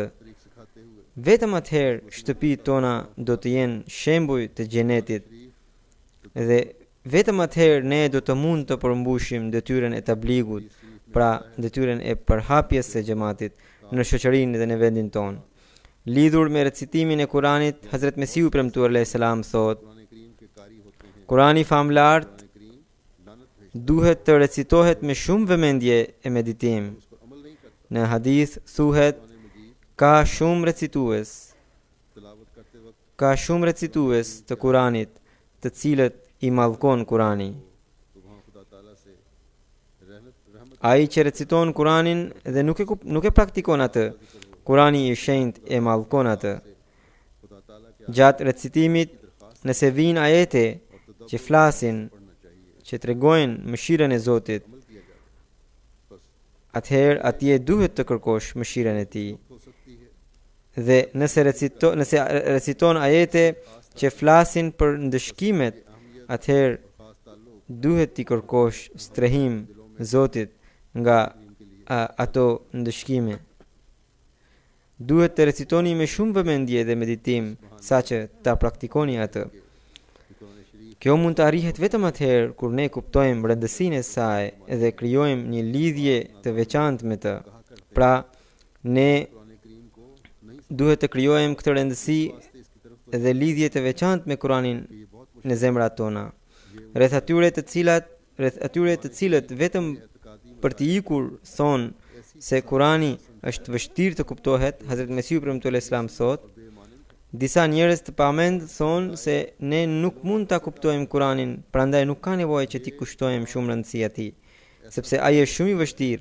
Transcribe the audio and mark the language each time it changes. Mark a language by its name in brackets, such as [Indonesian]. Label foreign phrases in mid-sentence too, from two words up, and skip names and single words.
[Albanian] Vetëm atëherë shtëpitë tona do të jenë shembuj të xhenetit dhe vetëm atëherë ne do të mund të përmbushim detyrën e tabligut, pra detyrën e përhapjes së xhamatit në shoqërinë dhe në vendin tonë. Lidhur me recitimin e Kuranit, Hazrat Mesiu premtuar [Arabic] عليه السلام [Albanian] thot, [Urdu] قرآن کریم کے قاری ہوتے ہیں [Albanian] Kurani famlart [Urdu] قرآن کریم لعنت بھیجتا [Albanian] duhet të recitohet me shumë vëmendje e meditim. [Urdu] ہے اس پر عمل نہیں کرتا [Albanian] Në hadith thuhet, [Urdu] قرآن مجید [Albanian] ka shumë recitues, [Urdu] تلاوت کرتے وقت [Albanian] ka shumë recitues të Kuranit, të cilët i mallkon Kurani. [Urdu] تو وہاں خدا تعالیٰ سے رحمت [Albanian] Ai që reciton Kuranin dhe nuk e praktikon atë, Kurani i shenjtë e mallkon atë. [Urdu] خدا تعالیٰ کے [Albanian] Gjatë recitimit, nëse vijnë ajete që flasin, [Urdu] پڑھنا چاہیے [Albanian] që tregojnë mëshirën e Zotit, [Urdu] عمل کیا جائے بس [Albanian] atëherë atje duhet të kërkosh mëshirën e Tij. [Urdu] ہو سکتی ہے [Albanian] Dhe nëse reciton ajete që flasin për ndëshkimet, atëherë [Urdu] خاص تعلق [Albanian] duhet t'i kërkosh strehim Zotit nga ato ndëshkime. Duhet të recitoni me shumë vëmendje dhe meditim, saqë ta praktikoni atë. [Urdu] کہ قرآن شریف [Albanian] Kjo mund të arrihet vetëm atëherë kur ne kuptojmë rëndësinë e saj dhe krijojmë një lidhje të veçantë me të. Pra, ne [Urdu] قرآن کریم کو نہیں [Albanian] duhet të krijojmë këtë rëndësi [Urdu] واسطے اس کی طرف [Albanian] dhe lidhje të veçantë me Kuranin në zemrat tona. Rreth atyre të cilët vetëm për të ikur thonë se Kurani është vështirë të kuptohet, Hazrat Mesihu premtuar Islam thot, disa njerëz të pamend thonë se ne nuk mund ta kuptojmë Kuranin, prandaj nuk ka nevojë që t'i kushtojmë shumë rëndësi atij, sepse ai është shumë i vështirë.